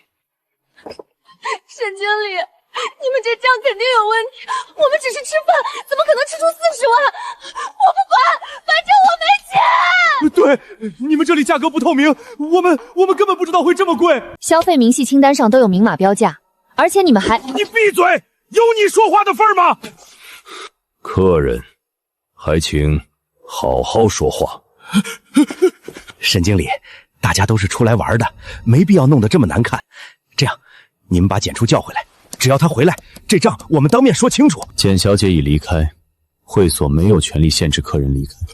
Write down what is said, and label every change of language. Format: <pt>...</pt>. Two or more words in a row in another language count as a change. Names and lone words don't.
<zh>沈經理，你們這賬肯定有問題，我們只是吃飯，怎麼可能吃出40萬？我不管，反正我沒錢。對，你們這裡價格不透明，我們根本不知道會這麼貴。消費明細清單上都有明碼標價，而且你們還…… 你閉嘴！有你說話的份兒嗎？客人，还請好好说话。沈经理，大家都是出来玩的，没必要弄得这么难看。这样，你们把简初叫回来，只要他回来，这账我们当面说清楚。简小姐已离开，会所没有权利限制客人离开。</zh>